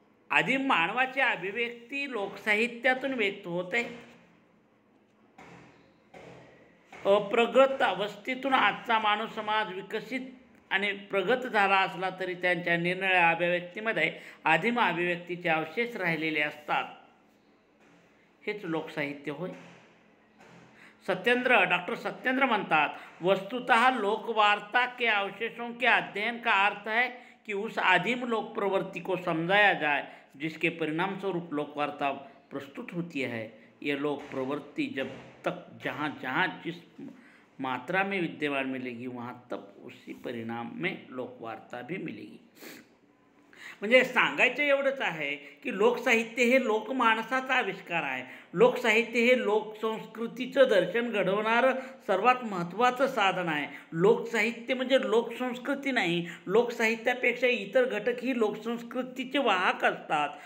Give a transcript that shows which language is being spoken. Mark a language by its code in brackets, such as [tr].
[mr] आदिम मानवाची अभिव्यक्ती लोकसाहित्यातून व्यक्त होते. अप्रगत अवस्थेतून आजचा मानव समाज विकसित आणि प्रगत झाला असला तरी त्यांच्या निरनिराळ्या अभिव्यक्तीमध्ये आदिम अभिव्यक्तीचे अवशेष राहिलेले असतात. हेच लोकसाहित्य होय. [hi] डॉक्टर सत्येंद्र [mr] म्हणतात, [hi] वस्तुतः लोकवार्ता के अवशेषों के अध्ययन का अर्थ है कि उस आदिम लोक प्रवृत्ति को समझाया जाए जिसके परिणाम स्वरूप लोकवार्ता प्रस्तुत होती है. ये लोक प्रवृत्ति जब तक जहाँ जहाँ जिस मात्रा में विद्यमान मिलेगी वहाँ तक उसी परिणाम में लोकवार्ता भी मिलेगी. [mr] म्हणजे सांगायचं एवढंच आहे की लोकसाहित्य हे लोकमानसाचा आविष्कार आहे. लोकसाहित्य हे लोकसंस्कृतीचं दर्शन घडवणारं सर्वात महत्त्वाचं साधन आहे. लोकसाहित्य म्हणजे लोकसंस्कृती नाही. लोकसाहित्यापेक्षा इतर घटक ही लोकसंस्कृतीचे वाहक असतात.